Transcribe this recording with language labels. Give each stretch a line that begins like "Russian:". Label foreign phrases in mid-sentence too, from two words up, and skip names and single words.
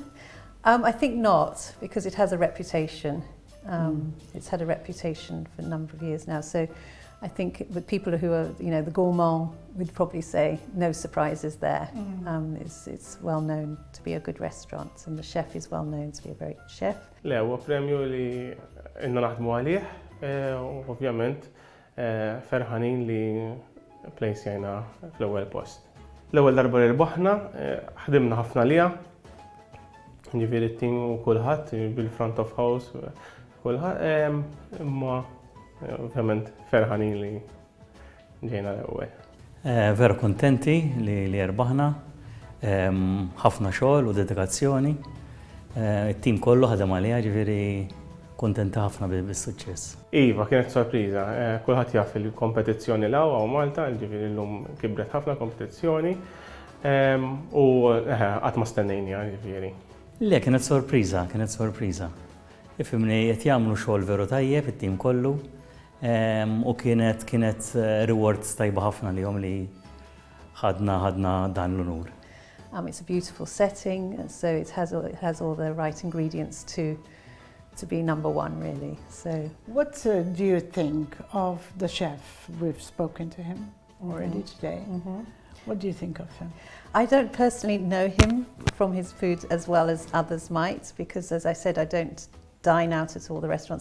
English: I think not, because it has a reputation. It's had a reputation for a number of years now, so I think with people who are, the gourmand would probably say no surprises there. It's well known to be a good restaurant, and the chef is well known to be a very good chef.
Maltese: Le, huwa premju li inna naħdmu għalih, ovvjament ferħanin li plejsjajna fl-ewwel post. L-ewwel darba li rbaħna, ħdimna ħafna liha, ġifieri t-tim u kulħadd bil-
English: front of house,
Maltese: kulħadd, imma ovvjament ferħanin li ġejna l-ewwel. Vera kontenti li rbaħna, ħafna xogħol u dedikazzjoni. It-tim kollu ħadem għaliha, ġifieri kontenti ħafna bis-suċċess. Iva, kienet sorpriża. Kulħadd jaf il-kompetizzjoni l-ewwa u Malta, ġifieri llum kibret ħafna kompetizzjoni u qatt ma stennejniha ġifieri. Le, kienet sorpriża. Ifhimni qed jagħmlu xogħol veru tajjeb it-tim kollu. U kienet reward tajba ħafna lihom li ħadna dan l-unur.
English: It's a beautiful setting, so it has all the right ingredients to be number one, really. So, what do you think of the chef? We've spoken to him already today. What do you think of him? I don't personally know him from his food as well as others might, because as I said, I don't dine out at all the restaurants.